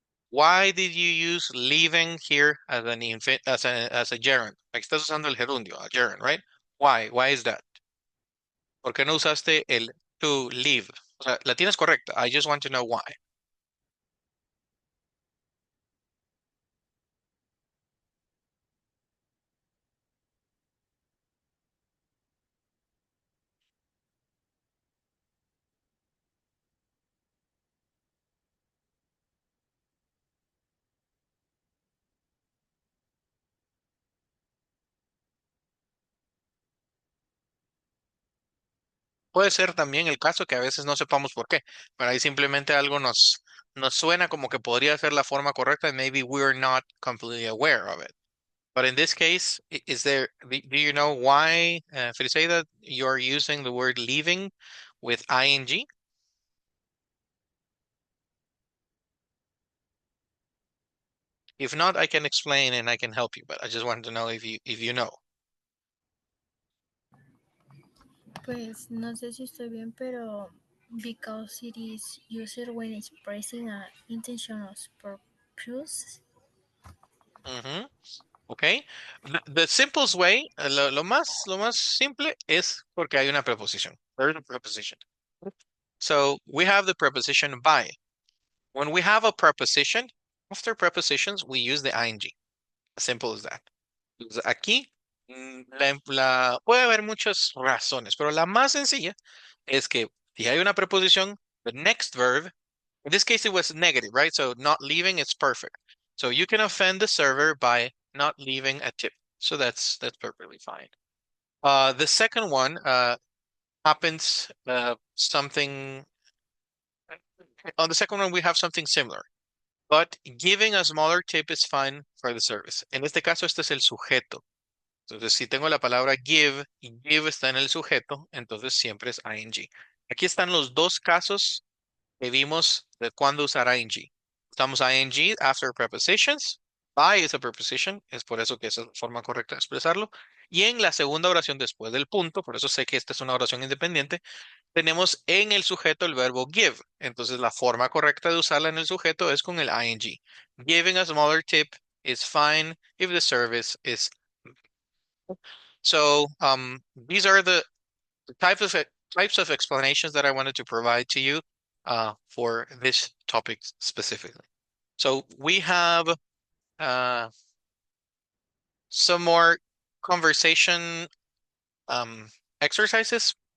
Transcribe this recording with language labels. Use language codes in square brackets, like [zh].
[en] Why did you use leaving here as as a gerund? [es] Aquí estás usando el gerundio, [en] a gerund, right? Why? Why is that? [es] ¿Por qué no usaste el to leave? O sea, la tienes correcta. [en] I just want to know why. [es] Puede ser también el caso que a veces no sepamos por qué, pero ahí simplemente algo nos suena como que podría ser la forma correcta [en] and maybe we're not completely aware of it. But in this case, do you know why, Friseida, you're using the word leaving with ing? If not, I can explain and I can help you, but I just wanted to know if you know. [es] Pues no sé si estoy bien, pero [en] because it is used when expressing an intention of purpose. Ujú. Okay. [es] The simplest way, lo más simple es porque hay una preposición. [en] There is a preposition. So we have the preposition by. When we have a preposition, after prepositions, we use the ing. As simple as that. [es] Entonces, aquí puede haber muchas razones, pero la más sencilla es que si hay una preposición, [en] the next verb, in this case it was negative, right? So not leaving is perfect. So you can offend the server by not leaving a tip. So that's perfectly fine. The second one happens something on the second one we have something similar. But giving a smaller tip is fine for the service. [es] En este caso, este es el sujeto. Entonces, si tengo la palabra give y give está en el sujeto, entonces siempre es ing. Aquí están los dos casos que vimos de cuándo usar ing. Usamos ing [en] after prepositions. By is a preposition, [es] es por eso que esa es la forma correcta de expresarlo. Y en la segunda oración después del punto, por eso sé que esta es una oración independiente, tenemos en el sujeto el verbo give. Entonces la forma correcta de usarla en el sujeto es con el ing. [en] Giving a smaller tip is fine if the service is. So these are the types of explanations that I wanted to provide to you for this topic specifically. So we have some more conversation exercises.